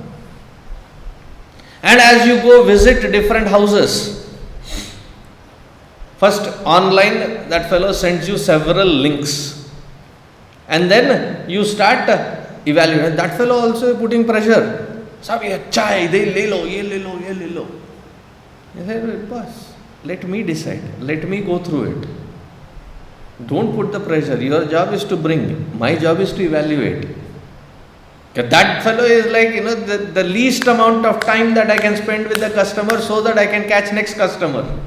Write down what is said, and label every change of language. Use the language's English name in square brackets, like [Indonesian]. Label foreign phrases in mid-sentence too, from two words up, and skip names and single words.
[English] And as you go visit different houses, first online that fellow sends you several links, and then you start evaluating. That fellow also putting pressure. [Hindi] Swami, chai, they le lo, ye le lo, ye le lo. [English] You say, boss, let me decide. Let me go through it. Don't put the pressure. Your job is to bring. My job is to evaluate. That fellow is like, the least amount of time that I can spend with the customer so that I can catch next customer.